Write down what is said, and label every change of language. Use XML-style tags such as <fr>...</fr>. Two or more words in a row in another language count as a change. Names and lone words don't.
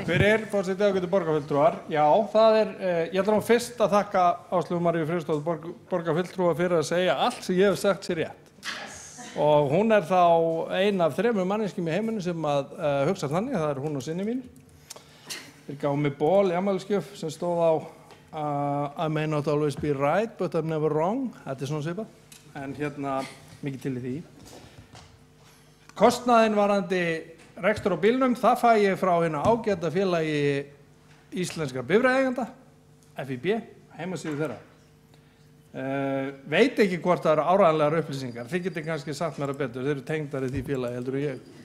<is>Takk fyrir, forseti ágætu borgarfulltrúar. Já, það ég ætla nú fyrst að þakka Áslaugu Maríu Friðriksdóttur borgarfulltrúa fyrir að segja allt sem ég hef sagt sér rétt. Og hún er þá ein af 3 manneskjum í heiminum sem að hugsa þannig, það er hún og sinni mín. Þeir gáðu mig ból í afmælisgjöf sem stóð á</is> <en>I may not always be right, but I'm never wrong.</en> <is>Þetta er svona svipað, en mikið til í því. Kostnaðinn varðandi rekstur á bílnum, það fæ ég frá hérna ágæta félagi íslenskra bifreiðaeigenda, FIB, heimasíðu þeirra. Veit ekki hvort það eru áreiðanlegar upplýsingar, þið getið kannski sagt mér að betur, þeir eru tengdari því félagi heldur en ég.</is>